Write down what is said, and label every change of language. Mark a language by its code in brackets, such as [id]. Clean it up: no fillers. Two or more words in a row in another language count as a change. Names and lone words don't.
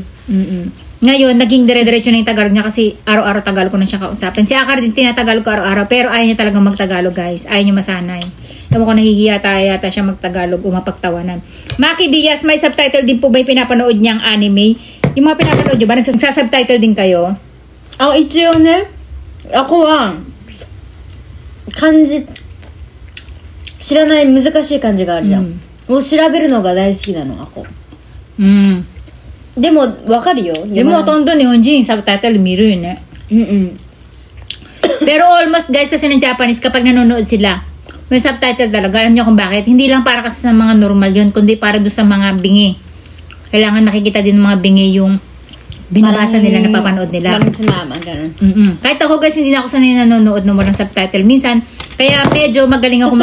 [tl] Ngayon, naging dire-diretso na yung Tagalog niya kasi araw-araw Tagalog ko na siya kausapin. Si Akar din tinatagalog ko araw-araw pero ayaw niya talagang magtagalog guys. Ayaw niya masanay. Ewan ko, nahihiya yata siya magtagalog o mapagtawanan. Maki Diaz, may subtitle din po ba yung pinapanood niyang anime? Yung mga pinapanood niyo ba? Nagsasubtitle din kayo? [ja] 一応ね、アコは, kanji, 知らない難しい漢字があるじゃん。を調べるのが大好きなの、ako. でも、わかるよ。でも、ほとんど日本人 subtitle 見るよね。 [tl] Pero almost guys, kasi ng Japanese, kapag nanonood sila, may subtitle talaga. Alam niyo kung bakit? Hindi lang para kasi sa mga normal yun, kundi para doon sa mga bingi. Kailangan nakikita din ng mga bingi yung binabasa nila, napapanood nila. Parang si mama, ganun. Kahit ako guys, hindi na ako sanay nanonood ng walang subtitle. Minsan, kaya medyo magaling ako